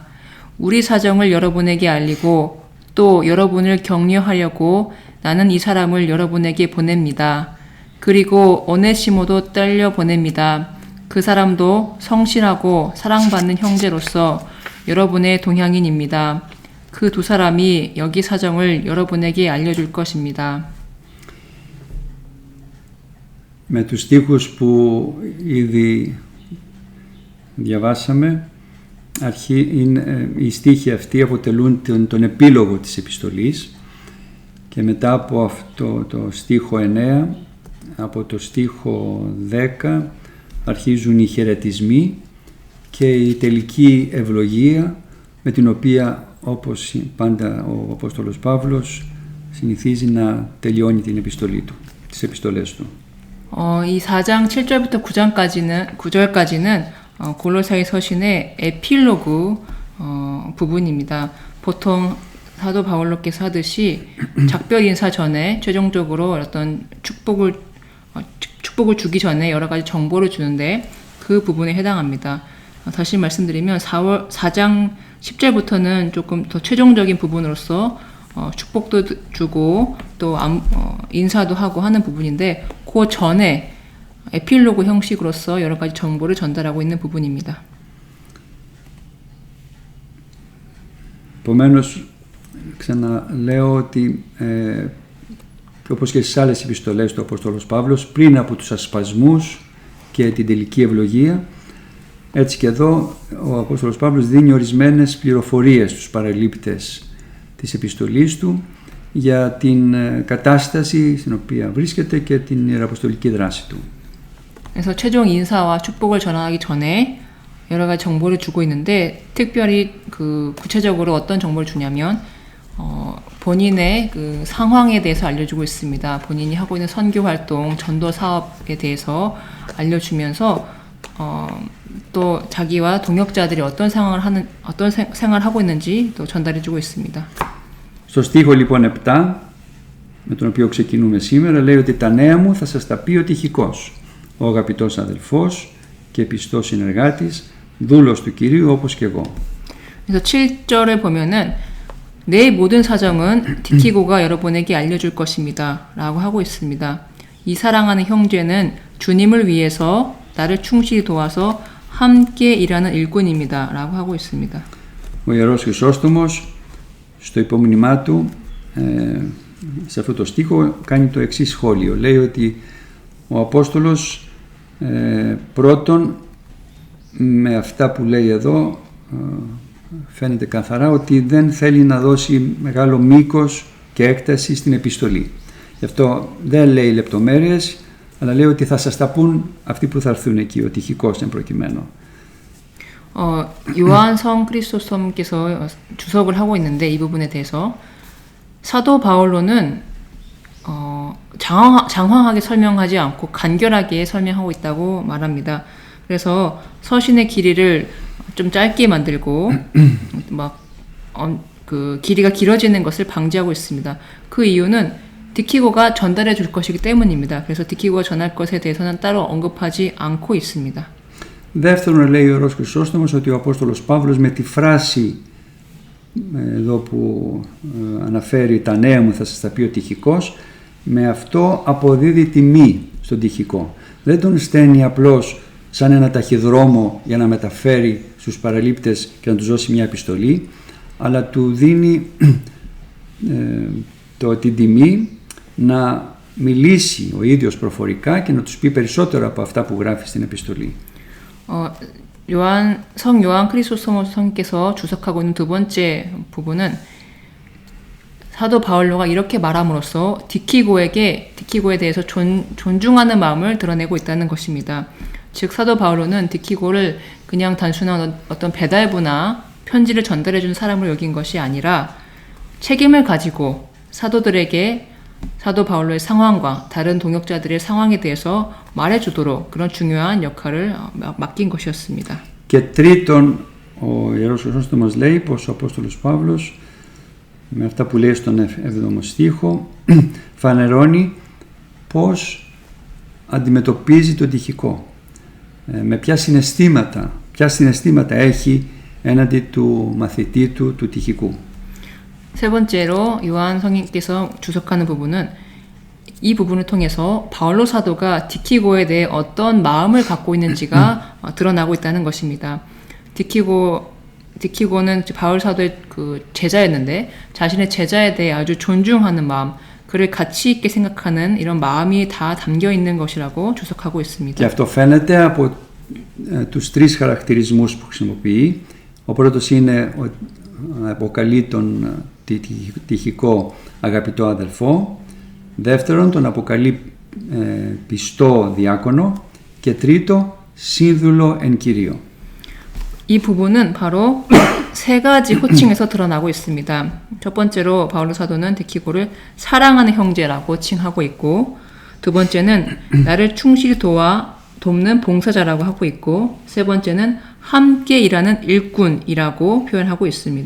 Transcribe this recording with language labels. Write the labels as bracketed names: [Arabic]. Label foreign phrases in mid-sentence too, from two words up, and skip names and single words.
[Korean] 우리 사정을 여러분에게 알리고 또 여러분을 격려하려고 나는 이 사람을 여러분에게 보냅니다. 그리고 오네시모도 딸려 보냅니다. 그 사람도 성실하고 사랑받는 형제로서 여러분의 동향인입니다. 그 두 사람이 여기 사정을 여러분에게 알려줄 것입니다. [Greek] Με τους στίχους που ήδη διαβάσαμε, οι στίχοι αυτοί αποτελούν τον επίλογο της επιστολής και μετά από αυτό το στίχο 9, από το στίχο 10 αρχίζουν οι χαιρετισμοί και η τελική ευλογία με την οποία όπως πάντα ο Απόστολος Παύλος συνηθίζει να τελειώνει την επιστολή του, τις επιστολές του. [Korean] 이 4장 7절부터 9절까지는 골로사이 서신의 에필로그 부분입니다. 보통 사도 바울로께서 하듯이 작별 인사 전에 최종적으로 어떤 축복을 주기 전에 여러 가지 정보를 주는데 그 부분에 해당합니다. 다시 말씀드리면 4장 10절부터는 조금 더 최종적인 부분으로서 축복도 주고 또 인사도 하고 하는 부분인데 그 전에 에필로그 형식으로서 여러 가지 정보를 전달하고 있는 부분입니다. [Greek] Επομένως, ξαναλέω ότι και όπως και στις άλλες επιστολές του Απόστολος Παύλος, πριν από τους ασπασμούς και την τελική ευλογία, έτσι και εδώ ο Απόστολος Παύλος δίνει ορισμένες πληροφορίες στους παραλήπτες της επιστολής του για την κατάσταση στην οποία βρίσκεται και την ιεραποστολική δράση του. [Korean] 그래서 최종 인사와 축복을 전하기 전에 여러 가지 정보를 주고 있는데 특별히 구체적으로 어떤 정보를 주냐면 본인의 그 상황에 대해서 알려주고 있습니다. 본인이 하고 있는 선교 활동, 전도 사업에 대해서 알려주면서 또 자기와 동역자들이 어떤 생활을 하고 있는지 또 전달해주고 있습니다. [Greek] Στο στίχο λοιπόν 7, με τον οποίο ξεκινούμε σήμερα, λέει ότι τα νέα μου θα σας τα πει ο τυχικός, ο αγαπητός αδελφός και πιστός συνεργάτης, δούλος του Κυρίου όπως και εγώ. [Korean] 그래서 7절을 보면은 내 모든 사정은 디키고가 여러분에게 알려줄 것입니다. 라고 하고 있습니다. 이 사랑하는 형제는 주님을 위해서 나를 충실히 도와서 함께 일하는 일꾼입니다. 라고 하고 있습니다. [Greek] Ο Ιερός Χρυσόστομος στο υπόμνημά του σε αυτό το στίχο κάνει το εξής σχόλιο. Λέει ότι ο Απόστολος πρώτον με αυτά που λέει εδώ φαίνεται καθαρά ότι δεν θέλει να δώσει μεγάλο μήκος και έκταση στην επιστολή. Γι' αυτό δεν λέει λεπτομέρειες, αλλά λέει ότι θα σας τα πούν αυτοί που θα έρθουν εκεί, ο Τυχικός εν προκειμένου. [Korean] 요한성 크리스토스톰께서 주석을 하고 있는데 이 부분에 대해서 사도 바울로는 장황하게 설명하지 않고 간결하게 설명하고 있다고 말합니다. 그래서 서신의 길이를 좀 짧게 만들고 그 길이가 길어지는 것을 방지하고 있습니다. 그 이유는 디키고가 전달해 줄 것이기 때문입니다. 그래서 디키고가 전할 것에 대해서는 따로 언급하지 않고 있습니다. [Greek] Δεύτερον, λέει ο Ιερός Χρυσόστομος ότι ο Απόστολος Παύλος με τη φράση εδώ που αναφέρει τα νέα μου θα σας τα πει ο Τυχικός, με αυτό αποδίδει τιμή στον Τυχικό. Δεν τον στέλνει απλώς σαν ένα ταχυδρόμο για να μεταφέρει στους παραλήπτες και να τους δώσει μια επιστολή, αλλά του δίνει την τιμή να μιλήσει ο ίδιος προφορικά και να τους πει περισσότερο από αυτά που γράφει στην επιστολή. [Korean] 성 요한 크리소스토모스 성께서 주석하고 있는 두 번째 부분은 사도 바울로가 이렇게 말함으로써 디키고에 대해서 존중하는 마음을 드러내고 있다는 것입니다. 즉 사도 바울로는 디키고를 그냥 단순한 어떤 배달부나 편지를 전달해준 사람으로 여긴 것이 아니라 책임을 가지고 사도들에게 사도 바울로의 상황과 다른 동역자들의 상황에 대해서 말해주도록 그런 중요한 역할을 맡긴 것이었습니다. [Greek] Και τρίτον, ο Ιερός Χρυσόστομος λέει πως ο Απόστολος Παύλος με αυτά που λέει στον 7ο στίχο φανερώνει πως αντιμετωπίζει τον Τυχικό, με ποια συναισθήματα έχει έναντι του μαθητή του Τυχικού. [Korean] 세 번째로 요한 성인께서 주석하는 부분은 이 부분을 통해서 바울로 사도가 디키고에 대해 어떤 마음을 갖고 있는지가 드러나고 있다는 것입니다. 디키고는 바울 사도의 그 제자였는데 자신의 제자에 대해 아주 존중하는 마음, 그를 가치 있게 생각하는 이런 마음이 다 담겨 있는 것이라고 주석하고 있습니다. [Greek] Και αυτό φαίνεται από τους τρεις χαρακτηρισμούς που χρησιμοποιεί. Ο πρώτος είναι αποκαλεί τον Τυχικό αγαπητό αδελφό, δεύτερον τον αποκαλεί πιστό διάκονο και τρίτο σύνδουλο εν Κυρίω. [Korean] 이 부분은 바로 세 가지 호칭에서 드러나고 있습니다. 첫 번째로 바울로 사도는 디키고를 사랑하는 형제라고 칭하고 있고, 두 번째는 나를 충실히 돕는 봉사자라고 하고 있고, 세 번째는 함께 일하는 일꾼이라고 표현하고 있습니다.